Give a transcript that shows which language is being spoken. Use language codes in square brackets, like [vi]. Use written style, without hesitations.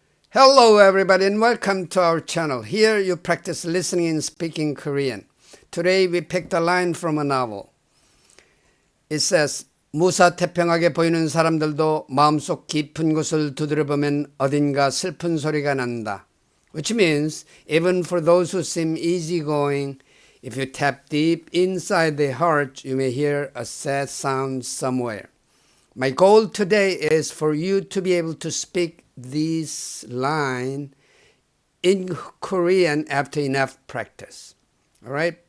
[en] Hello everybody and welcome to our channel. Here you practice listening and speaking Korean. Today we picked a line from a novel. It says, [ko] 무사태평하게 보이는 사람들도 마음속 깊은 곳을 두드려보면 어딘가 슬픈 소리가 난다. [en] Which means, even for those who seem easygoing, if you tap deep inside the heart, you may hear a sad sound somewhere. My goal today is for you to be able to speak this line in Korean after enough practice. All right?